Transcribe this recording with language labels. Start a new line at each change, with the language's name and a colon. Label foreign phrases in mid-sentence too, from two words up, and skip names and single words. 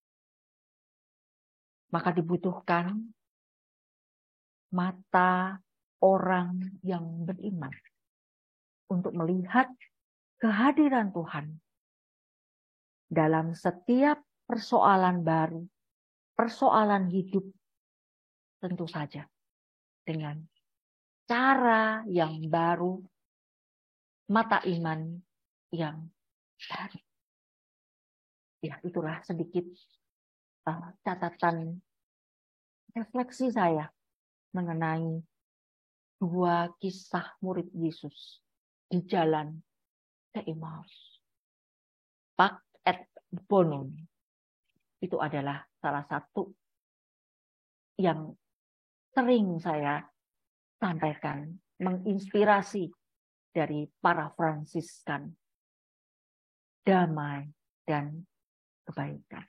Indonesian: Maka dibutuhkan mata orang yang beriman untuk melihat kehadiran Tuhan dalam setiap persoalan baru, persoalan hidup, tentu saja dengan cara yang baru, mata iman yang baru. Ya, itulah sedikit catatan refleksi saya mengenai dua kisah murid Yesus di jalan ke Emmaus.
Latin: Pax et bonum
Indonesian: itu adalah salah satu yang sering saya sampaikan, menginspirasi dari para Fransiskan, damai dan kebaikan.